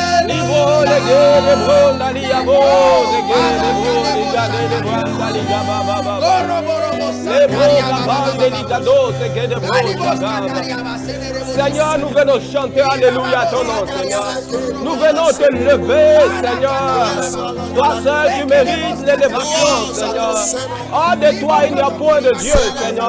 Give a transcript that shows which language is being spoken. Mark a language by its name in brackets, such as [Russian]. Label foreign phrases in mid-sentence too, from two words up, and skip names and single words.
[French] Libro le gede bronda liabo, le gede bronda de branda ligaba baba. Le bronda bande ligado, se gede bronda. Seigneur, nous venons chanter alléluia ton nom, Seigneur. Nous venons te lever, Seigneur. Toi seul, tu mérites l'élévation, Seigneur. Hors de toi, il n'y a point de Dieu, Seigneur.